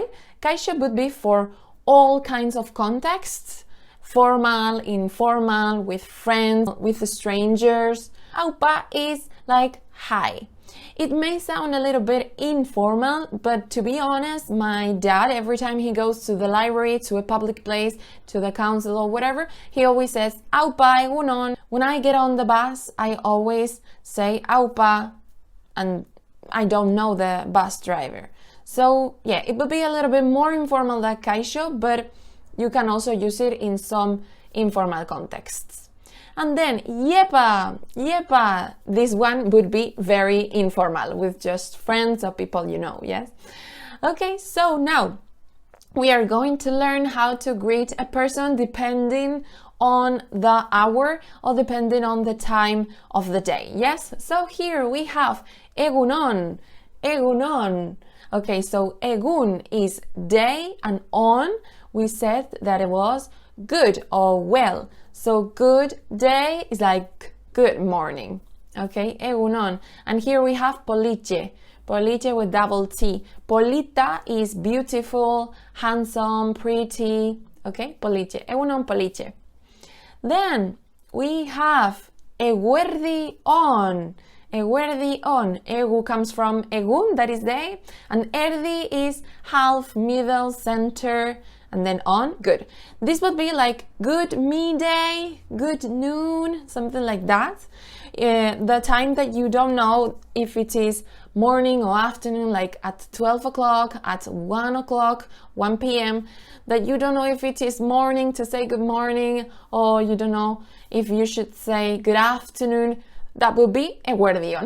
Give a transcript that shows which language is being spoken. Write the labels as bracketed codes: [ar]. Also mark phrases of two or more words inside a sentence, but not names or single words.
[en] Kaixo would be for all kinds of contexts, formal, informal, with friends, with strangers. Aupa is like hi. It may sound a little bit informal, but to be honest, my dad, every time he goes to the library, to a public place, to the council or whatever, he always says, [eu] aupa, egunon. [en] When I get on the bus, I always say aupa, and I don't know the bus driver. So yeah, it would be a little bit more informal than kaixo, but you can also use it in some informal contexts. And then [eu] yepa, yepa, [en] this one would be very informal with just friends or people you know, yes? Okay, so now we are going to learn how to greet a person depending on the hour or depending on the time of the day, yes? So here we have [eu] egunon, egunon. [en] Okay, so egun is day and on, we said that it was good or well. So good day is like good morning. Okay, egunon. And here we have poliche. Poliche with double T. Polita is beautiful, handsome, pretty. [eu] Okay, poliche. Egunon, poliche. [en] Then we have [eu] eguerdi on. Eguerdi on. [en] Egu comes from egun, that is day. And erdi is half, middle, center. And then on, good. This would be like good midday, good noon, something like that. The time that you don't know if it is morning or afternoon, like at 12 o'clock, at 1 o'clock, 1 p.m., that you don't know if it is morning to say good morning, or you don't know if you should say good afternoon, that would be eguerdion.